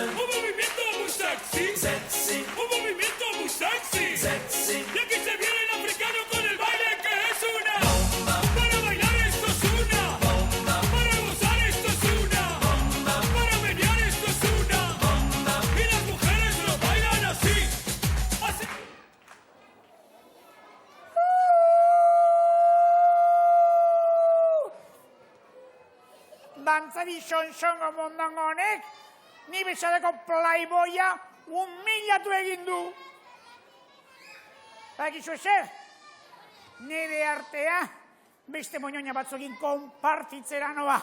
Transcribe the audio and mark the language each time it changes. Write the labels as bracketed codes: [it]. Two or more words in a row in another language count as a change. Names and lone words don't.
[es] Un movimiento muy sexy. Sexy. Un movimiento muy sexy. Sexy. Y aquí se viene el africano con el baile que es una bomba. Para bailar esto es una bomba. Para gozar esto es una bomba. Para menear esto es una bomba. Y las mujeres lo bailan así. Así. [eu] Dantzari songo mondongo honek, ni bezaleko playboya humillatu egin du. Bakizu ezer, nire artea beste moñoña batzuekin konpartitzera noa.